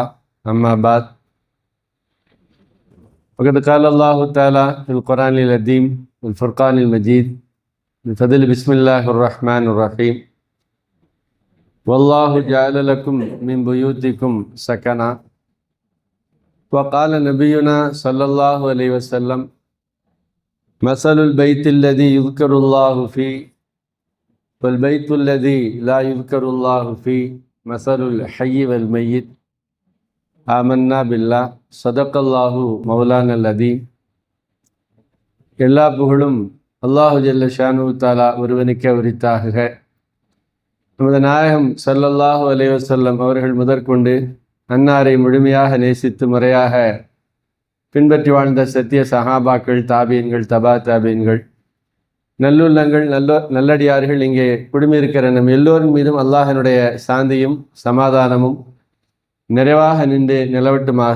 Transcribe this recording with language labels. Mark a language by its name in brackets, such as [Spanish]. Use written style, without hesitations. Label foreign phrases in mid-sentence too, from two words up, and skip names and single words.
[Arabic] أما بعد، وقد قال الله تعالى في القرآن العظيم والفرقان المجيد بفضل بسم الله الرحمن الرحيم: والله جعل لكم من بيوتكم سكنا. وقال نبينا صلى الله عليه وسلم: مثل البيت الذي يذكر الله فيه والبيت الذي لا يذكر الله فيه مثل الحي والميت. آمنا بالله صدق الله مولانا العظيم. [Tamil] எல்லா புகழும் [Arabic] الله جل شأنه تعالى [Tamil] ஒருவனுக்கே உரித்தாக. நமது நாயகம் [Arabic] صلى الله عليه وسلم [Tamil] அவர்கள் முதற்கொண்டு அன்னாரை முழுமையாக நேசித்து முறையாக பின்பற்றி வாழ்ந்த சத்திய சஹாபாக்கள், தாபீன்கள், தபா தாபீன்கள், நல்லுள்ளங்கள், நல்லடியார்கள், இங்கே குடுமியிருக்கிற நம் எல்லோரின் மீதும் அல்லாஹினுடைய சாந்தியும் சமாதானமும் நிறைவாக நின்று நிலவட்டுமாக.